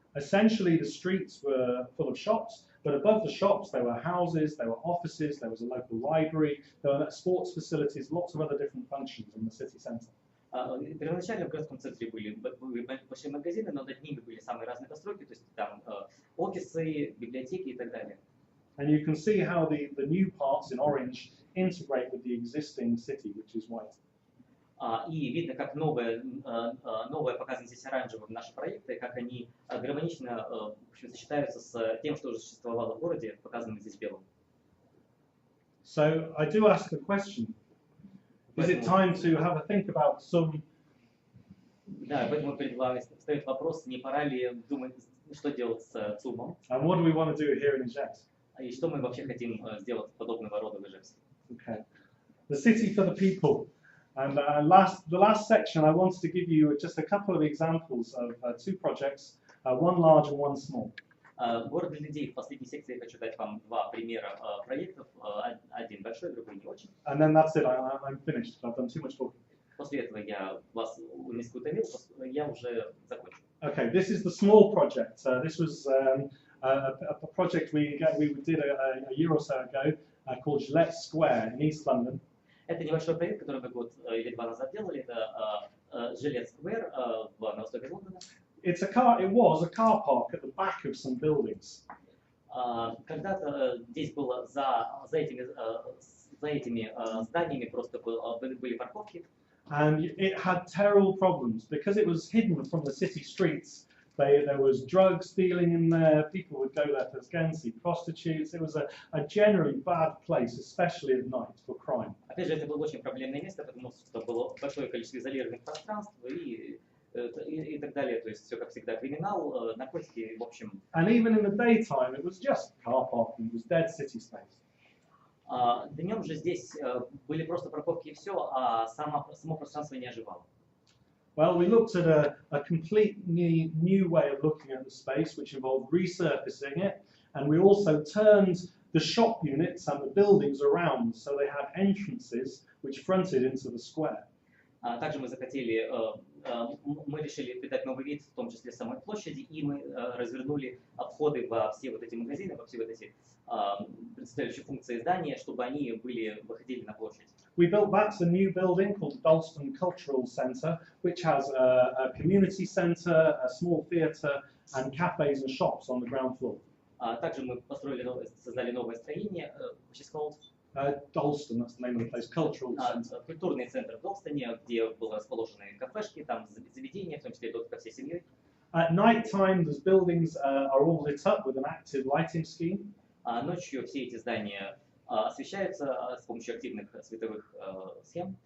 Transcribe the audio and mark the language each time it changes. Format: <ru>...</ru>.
<en>Essentially, the streets were full of shops, but above the shops there were houses, there were offices, there was a local library, there were sports facilities, lots of other different functions in the city centre.</en> <ru>Первоначально в городском центре были большие магазины, но над ними были самые разные постройки, то есть там офисы, библиотеки и так далее.</ru> <en>And you can see how the new parts in orange integrate with the existing city, which is white.</en> <ru>И видно, как новое показано здесь оранжевым наши проекты, как они гармонично в общем, сочетаются с тем, что уже существовало в городе, показанным здесь белым.</ru> <en>So I do ask the question: is it time to have a think about some?</en> <ru>Да, поэтому перед вами встает вопрос: не пора ли думать, что делать с ЦУМом?</ru> <en>And what do we want to do here in Ижевск?</en> <ru>И что мы вообще хотим сделать подобного рода в Ижевске?</ru> <en>Okay, the city for the people. And the last section, I wanted to give you just a couple of examples of two projects, one large and one small.</en> <ru>Город для людей. В последней секции я хочу дать вам два примера проектов, один большой, другой не очень.</ru> <en>And then that's it. I'm finished. I've done too much talking.</en> <ru>После этого я вас несколько утомил, я уже закончу.</ru> <en>Okay, this is the small project. This was a project we did a year or so ago called Lecция in East London.</en> <ru>Это небольшой проект, который мы год или два назад делали. Это Лекция на востоке Лондона.</ru> <en>It was a car park at the back of some buildings.</en> <ru>Когда-то здесь было за этими зданиями просто были парковки.</ru> <en>And it had terrible problems because it was hidden from the city streets. There was drug stealing in there. People would go there to see prostitutes. It was a generally bad place, especially at night, for crime.</en> <ru>Опять же, это было очень проблемное место, потому что было большое количество изолированных пространств и так далее. То есть все, как всегда, криминал, наркотики, в общем.</ru> <en>And even in the daytime, it was just car parking. It was dead city space.</en> <ru>Днем же здесь были просто парковки и все, а само пространство не оживало.</ru> <en>Well, we looked at a completely new way of looking at the space, which involved resurfacing it, and we also turned the shop units and the buildings around, so they had entrances which fronted into the square.</en> <ru>Также мы решили придать новый вид, в том числе самой площади, и мы развернули обходы во все вот эти магазины, во все вот эти представляющие функции здания, чтобы они выходили на площадь.</ru> <en>We built that's a new building called Dalston Cultural Centre, which has a community centre, a small theatre, and cafes and shops on the ground floor.</en> <ru>Также мы создали новое строение,</ru> <en>which is called Dalston, that's the name of the place, Cultural Centre.</en> <ru>Культурный центр в Долстоне, где были расположены кафешки, там заведения, в том числе доступ ко всей семьей.</ru> <en>At night time, those buildings are all lit up with an active lighting scheme.</en> <ru>Ночью все эти здания освещаются с помощью активных световых схем.</ru>